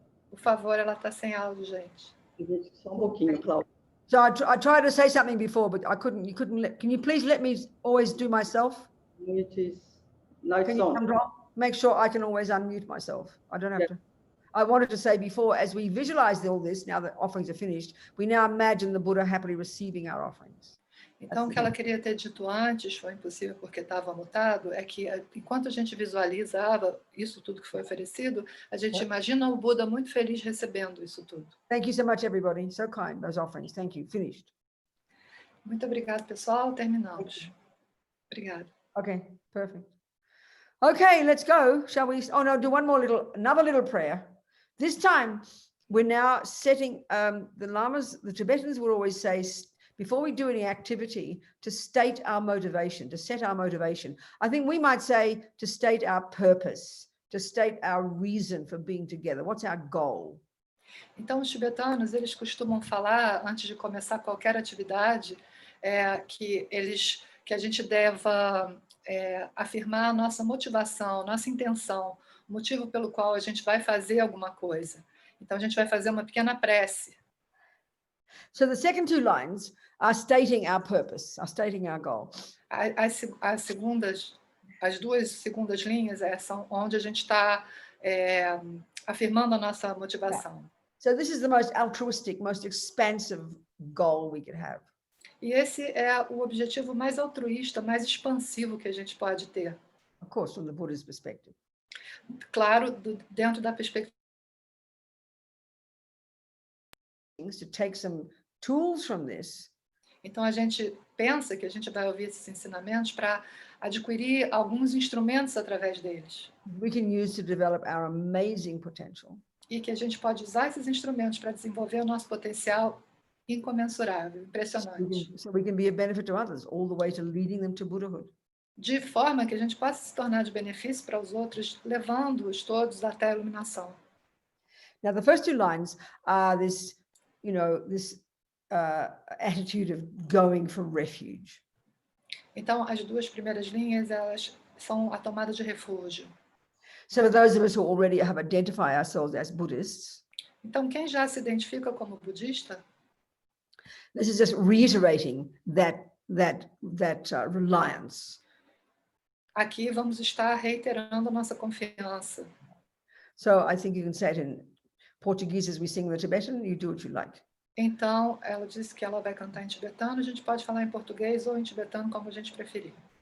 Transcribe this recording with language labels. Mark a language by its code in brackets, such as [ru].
[pt] Por favor, ela está sem áudio, gente. Só pouquinho, Cláudia. [en] So I tried to say something before, but I couldn't. You couldn't. Can you please let me always do myself? Now it's Can you on. control? Make sure I can always unmute myself. I don't have to. I wanted to say before, as we visualize all this, now that offerings are finished, we now imagine the Buddha happily receiving our offerings. [pt] Então, o que ela queria ter dito antes, foi impossível porque estava mutado, é que enquanto a gente visualizava isso tudo que foi oferecido, a gente imagina o Buda muito feliz recebendo isso tudo. [en] Thank you so much, everybody. So kind, those offerings. Thank you. Finished. [pt] Muito obrigada, pessoal. Terminamos. Obrigada. [en] Okay, perfect. Okay, let's go. Shall we? Oh no, do another little prayer. This time, we're now setting, the Lamas, the Tibetans would always say, before we do any activity, to state our motivation, to set our motivation. I think we might say to state our purpose, to state our reason for being together. What's our goal? [pt] Então, os tibetanos, eles costumam falar, antes de começar qualquer atividade, que a gente deva afirmar a nossa motivação, nossa intenção, o motivo pelo qual a gente vai fazer alguma coisa. Então, a gente vai fazer uma pequena prece. [en] So the second two lines are stating our purpose, are stating our goal. [pt] As duas segundas linhas são onde a gente está afirmando a nossa motivação. [en] So this is the most altruistic, most expansive goal we could have. [pt] E esse é o objetivo mais altruísta, mais expansivo que a gente pode ter. [en] Of course, from the Buddha's perspective. [pt] Claro, dentro da perspectiva. [en] To take some tools from this. [pt] Então a gente pensa que a gente vai ouvir esses ensinamentos para adquirir alguns instrumentos através deles. [en] We can use to develop our amazing potential. [pt] E que a gente pode usar esses instrumentos para desenvolver o nosso potencial incomensurável, impressionante. [en] So we can be a benefit to others, all the way to leading them to Buddhahood. [pt] De forma que a gente possa se tornar de benefício para os outros, levando-os todos até a iluminação. [en] Now, the first two lines are this, attitude of going for refuge. [pt] Então, as duas primeiras linhas, elas são a tomada de refúgio. [en] So for those of us who already have identified ourselves as Buddhists, [pt] então, quem já se identifica como budista, [en] this is just reiterating that reliance. [pt] Aqui vamos estar reiterando a nossa confiança. [en] So I think you can say it in Portuguese as we sing the Tibetan, you do what you like. [pt] Então, ela disse que ela vai cantar em tibetano, a gente pode falar em português ou em tibetano, como a gente preferir.